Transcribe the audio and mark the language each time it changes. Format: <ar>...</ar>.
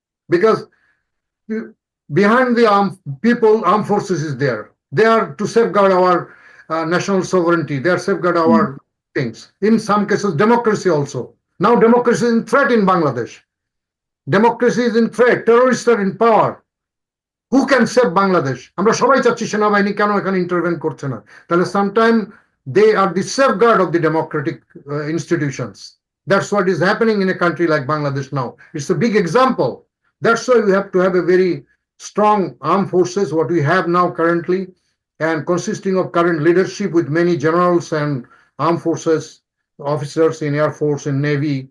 <en>Because behind the armed forces is there. They are to safeguard our national sovereignty. They are safeguard our things. In some cases, democracy also. Now democracy is in threat in Bangladesh. Democracy is in threat. Terrorists are in power. Who can save Bangladesh?</en> <bn>আমরা সবাই চাচ্ছি সেনাবাহিনী কেন এখানে intervene করছে না।</bn> <en>তাহলে sometime they are the safeguard of the democratic institutions. That's what is happening in a country like Bangladesh now. It's a big example. That's why we have to have a very strong armed forces, what we have now currently, and consisting of current leadership with many generals and armed forces officers in Air Force and Navy.</en>